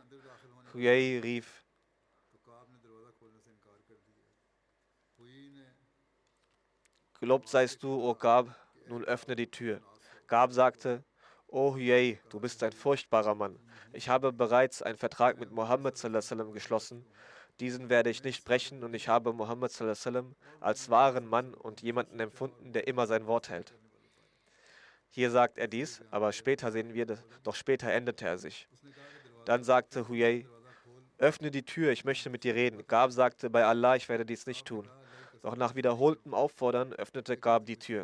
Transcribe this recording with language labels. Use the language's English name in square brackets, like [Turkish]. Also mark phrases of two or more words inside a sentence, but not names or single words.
[German] Huyay rief: Gelobt seist du, o Gab, nun öffne die Tür. Gab sagte: O Huyay, du bist ein furchtbarer Mann. Ich habe bereits einen Vertrag mit Mohammed [Arabic] صلى الله عليه وسلم [German] geschlossen. Diesen werde ich nicht brechen und ich habe Mohammed [Arabic] صلى الله عليه وسلم [German] als wahren Mann und jemanden empfunden, der immer sein Wort hält. Hier sagt er dies, aber später sehen wir, doch später änderte er sich. Dann sagte Huyay: Öffne die Tür, ich möchte mit dir reden. Gab sagte: Bei Allah, ich werde dies nicht tun. Doch nach wiederholtem Auffordern öffnete Gab die Tür.